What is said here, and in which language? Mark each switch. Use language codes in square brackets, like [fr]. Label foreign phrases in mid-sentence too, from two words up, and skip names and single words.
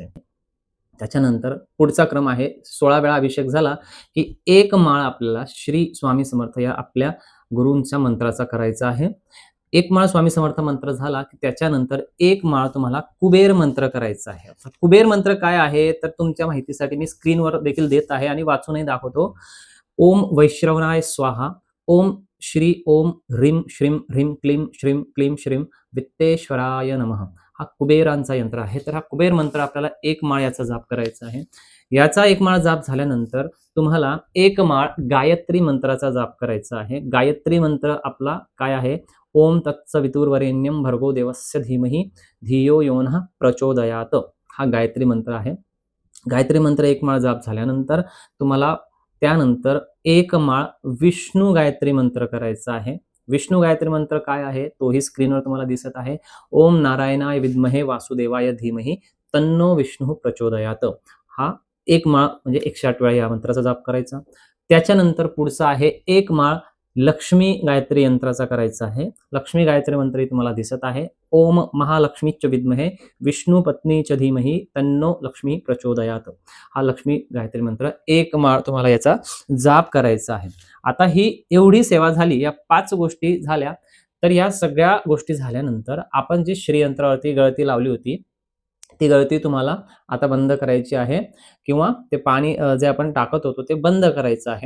[mr] त्याच्यानंतर पुढचा क्रम आहे 16 वेळा अभिषेक झाला, की एक माळ आपल्याला श्री स्वामी समर्थ या आपल्या गुरूंच्या मंत्राचा करायचा आहे. एक माळ स्वामी समर्थ मंत्र झाला, की त्याच्यानंतर एक माळ तुम्हाला कुबेर मंत्र करायचा आहे. आता कुबेर मंत्र काय आहे? तर तुमच्या माहितीसाठी मी स्क्रीनवर देखील देत आहे आणि वाचूनही दाखवतो. [sa] ओम वैश्रवणाय स्वाहा, ओम श्री ओम ह्रीं श्रीं ह्रीं क्लीं श्रीं क्लीं श्रीं वित्तेश्वराय नमः. [mr] हा कुबेरांचा यंत्र आहे. तर हा कुबेर मंत्र आपल्याला एक माळ याचा जाप करायचा आहे. याचा एक माळ जाप झाल्यानंतर तुम्हाला एक माळ गायत्री मंत्राचा जाप करायचा आहे. गायत्री मंत्र आपला काय आहे? [sa] ओम तत्सवितुर्वरेण्यं भर्गो देवस्य धीमहि धियो यो नः प्रचोदयात. [mr] हा गायत्री मंत्र आहे. गायत्री मंत्र एक माळ जाप झाल्यानंतर तुम्हाला त्यानंतर एक माळ विष्णू गायत्री मंत्र करायचा आहे. विष्णू गायत्री मंत्र काय आहे? तोही स्क्रीनवर तुम्हाला दिसत आहे. [sa] ओम नारायणाय विद्महे वासुदेवाय धीमहि तन्नो विष्णू प्रचोदयात. [mr] हा एक माळ म्हणजे 108 वेळा या मंत्राचा जाप करायचा. त्याच्यानंतर पुढचा आहे एक माळ लक्ष्मी गायत्री यंत्राचा करायचा आहे. लक्ष्मी गायत्री मंत्र तुम्हाला दिसत आहे. [sa] ओम महालक्ष्मीच विद्महे विष्णू पत्नीच धीमहि तन्नो लक्ष्मी प्रचोदयात. [mr] हा लक्ष्मी गायत्री मंत्र एक माळ तुम्हाला याचा जाप करायचा आहे. आता ही एवढी सेवा झाली, या 5 गोष्टी झाल्या. तर या सगळ्या गोष्टी झाल्यानंतर आपण जी श्रीयंत्रावरती गळती लावली होती, ती गळती तुम्हाला आता बंद करायची आहे किंवा ते पाणी जे आपण टाकत होतो ते बंद करायचं आहे.